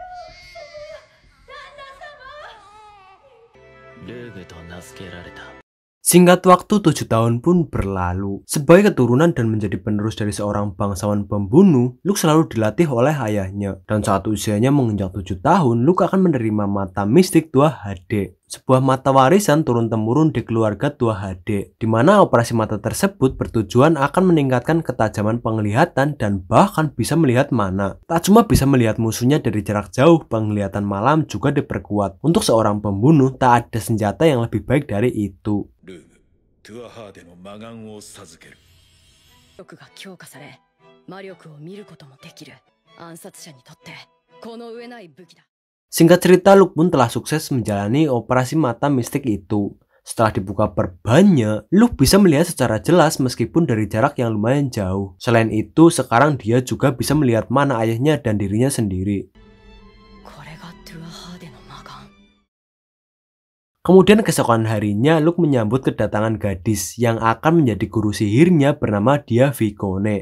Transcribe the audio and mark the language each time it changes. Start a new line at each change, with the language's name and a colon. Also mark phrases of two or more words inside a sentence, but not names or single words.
Japanese: ルーグと名付けられた。
Indonesian: Singkat waktu 7 tahun pun berlalu. Sebagai keturunan dan menjadi penerus dari seorang bangsawan pembunuh, Luke selalu dilatih oleh ayahnya. Dan saat usianya menginjak 7 tahun, Luke akan menerima mata mistik Tua HD. Sebuah mata warisan turun-temurun di keluarga Tua HD, di mana operasi mata tersebut bertujuan akan meningkatkan ketajaman penglihatan dan bahkan bisa melihat mana. Tak cuma bisa melihat musuhnya dari jarak jauh, penglihatan malam juga diperkuat. Untuk seorang pembunuh, tak ada senjata yang lebih baik dari itu.
Japanese: トゥアハーデの魔眼を授ける。力が強化され、魔力を見ることもできる。暗殺者にとってこの上ない武器だ。
Indonesian: Singkat cerita, Luke pun telah sukses menjalani operasi mata mistik itu. Setelah dibuka perbannya, Luke bisa melihat secara jelas meskipun dari jarak yang lumayan jauh. Selain itu, sekarang dia juga bisa melihat mana ayahnya dan dirinya sendiri. Kemudian keesokan harinya, Luke menyambut kedatangan gadis yang akan menjadi guru sihirnya bernama Dia Vicone.